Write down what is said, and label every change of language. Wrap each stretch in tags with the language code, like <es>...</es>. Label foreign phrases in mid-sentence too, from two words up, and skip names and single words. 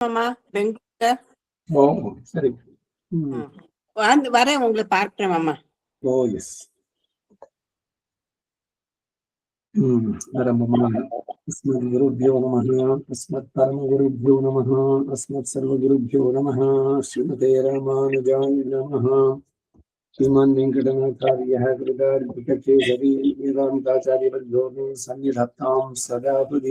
<ta>மாமா பெங்களூர்ல. ஓ சரி. வரேன், உங்களை பார்க்கிறேன் மாமா.</ta> <en>Oh yes.</en> <sa>अस्मद् गुरुभ्यो नमः, अस्मत् परमगुरुभ्यो नमः, अस्मत् सर्वगुरुभ्यो नमः। श्रीमते रामानुजाय नमः। श्रीमान् वेङ्कटनाथार्यः कृतार्पितकेसरी वेदान्ताचार्यवर्यो मे सन्निधत्तां सदा हृदि।</sa>